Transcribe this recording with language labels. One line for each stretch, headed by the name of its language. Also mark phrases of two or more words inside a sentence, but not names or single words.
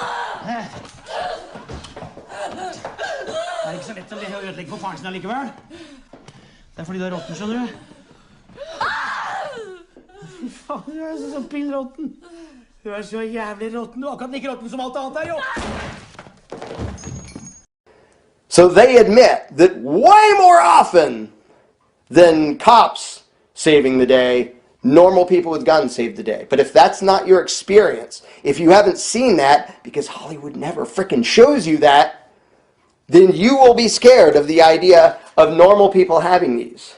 Norwegian: Det er ikke så lett å ødelegge for faren sin allikevel. Det er fordi du er råtten, skjønner du. Fy faen, du er så pinnråtten. Du er så jævlig råtten. Du er akkurat like råtten som alt annet her, jo.
English: So they admit that way more often than cops saving the day, normal people with guns save the day. But if that's not your experience, if you haven't seen that, because Hollywood never frickin' shows you that, then you will be scared of the idea of normal people having these.